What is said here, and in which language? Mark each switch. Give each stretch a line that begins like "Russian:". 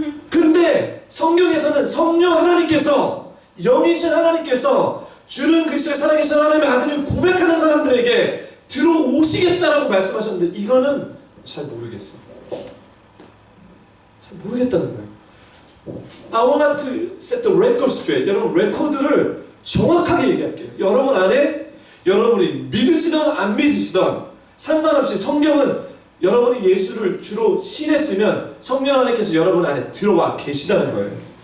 Korean: 근데 성경에서는 성령 하나님께서, 영이신 하나님께서 주는 그리스도의 살아계신 하나님의 아들을 고백하는 사람들에게 들어오시겠다라고 말씀하셨는데, 이거는 잘 모르겠어. 잘 모르겠다는 거예요.
English: I want to set the record straight.
Korean: 여러분, 레코드를 정확하게 얘기할게요. 여러분 안에, 여러분이 믿으시든 안 믿으시든 상관없이 성경은 여러분이 예수를 주로 신했으면 성령 하나님께서 여러분 안에 들어와 계시다는 거예요.